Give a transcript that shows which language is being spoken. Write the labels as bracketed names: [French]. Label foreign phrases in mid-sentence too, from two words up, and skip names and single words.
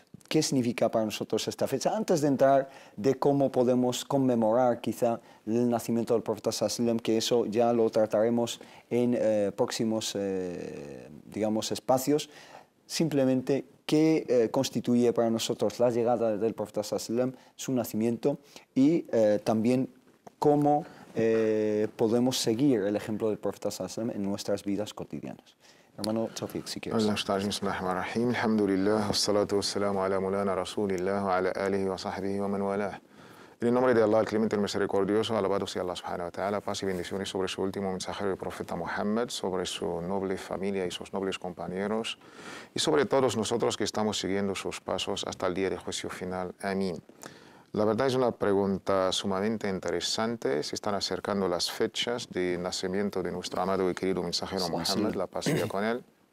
[Spanish] ¿Qué significa para nosotros esta fecha? Antes de entrar de cómo podemos conmemorar quizá el nacimiento del profeta sallallahu, que eso ya lo trataremos en próximos digamos, espacios, simplemente qué constituye para nosotros la llegada del profeta sallallahu, su nacimiento, y también cómo podemos seguir el ejemplo del profeta sallallahu en nuestras vidas cotidianas. Hermano Tawfiq, si quieres. [Arabic] بسم الله الرحمن الرحيم. الحمد لله، والصلاة والسلام على مولانا رسول الله وعلى آله وصحبه ومن والاه. [Spanish] En el nombre de Allah, el clemente, el misericordioso, alabado sea Allah [Arabic] سبحانه وتعالى, [Spanish] paz y bendiciones sobre su último mensajero, el profeta Muhammad, sobre su noble familia y sus nobles compañeros, y sobre todos nosotros que estamos siguiendo sus pasos hasta el día de juicio final. Amén. La verdad es una pregunta sumamente interesante. Se están acercando las fechas de nacimiento de nuestro amado y querido mensajero Muhammad, la paz sea con él.